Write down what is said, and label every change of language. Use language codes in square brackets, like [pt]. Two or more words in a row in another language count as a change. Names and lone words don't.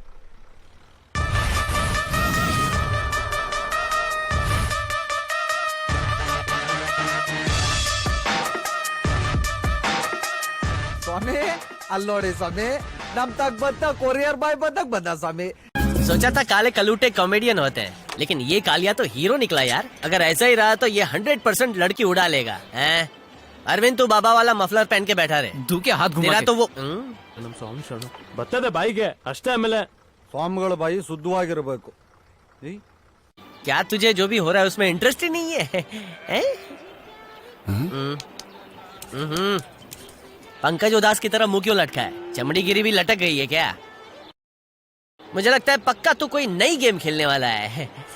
[kn] ಸ್ವಾಮಿ ಅಲ್ಲಿ ನೋಡಿ ಸ್ವಾಮಿ ನಮ್ ತಗ್ ಬಂದ ಕೊರಿಯರ್ ಬಾಯ್ ಬಂದಾಗ ಬಂದ ಸ್ವಾಮಿ. [hi] सोचा था काले कलूटे कॉमेडियन होते हैं, लेकिन ये कालिया तो हीरो निकला यार। अगर ऐसा ही रहा तो ये 100% लड़की उड़ा लेगा। हैं? अरविंद तू बाबा वाला मफलर पहन के बैठा रहे। तू क्या हाथ घुमा तेरा के? तो वो [kn] ನಮ್ ಸ್ವಾಮಿ ಶರಣ ಬರ್ತದೆ ಬಾಯಿಗೆ ಅಷ್ಟೇ. ಆಮೇಲೆ ಸ್ವಾಮಿಗಳ ಬಾಯಿ ಶುದ್ಧವಾಗಿರ್ಬೇಕು. [hi] क्या तुझे जो भी हो रहा है उसमें इंटरेस्ट ही नहीं है? हैं? पंकज उदास की तरह मुंह क्यों लटका है? चमड़ी गिरी भी लटक गई है क्या? मुझे लगता है पक्का तू कोई नई गेम खेलने वाला है।